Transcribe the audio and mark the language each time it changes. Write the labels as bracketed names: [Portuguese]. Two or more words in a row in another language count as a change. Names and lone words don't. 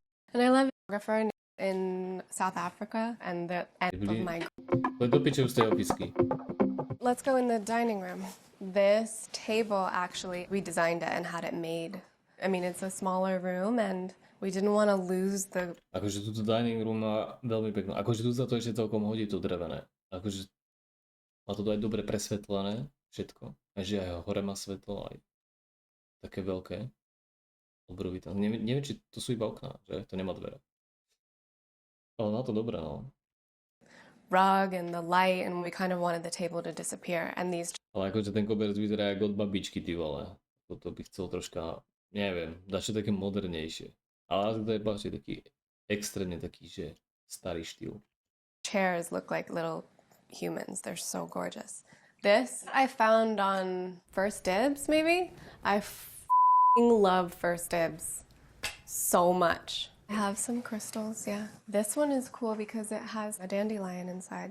[English] And I love a photographer in South Africa, and the end of my... Let's go in the dining room. This table, actually, we designed it and had it made. I mean, it's a smaller room, and we didn't want to lose the... [Slovak] Akože túto [English] dining room [Slovak] má veľmi peknú. Akože tu sa to ešte celkom hodí, to drevené. Akože má to aj dobre presvetlené, všetko. A že aj hore má svetlo, aj také veľké. Obrovité. Neviem, či to sú iba okná, že? To nemá dvere. Ale má to dobré, no. [English] Rug and the light, and we kind of wanted the table to disappear, and these... [Slovak] Ale akože ten koberec vyzerá jak od babičky, ty vole. Toto by chcel troška, neviem, dať čo také modernejšie. Ale to je páči taký extrémne taký, že starý štýl. [English] Chairs look like little humans. They're so gorgeous. This I found on First Dibs, maybe? I love First Dibs so much. I have some crystals, yeah. This one is cool because it has a dandelion inside.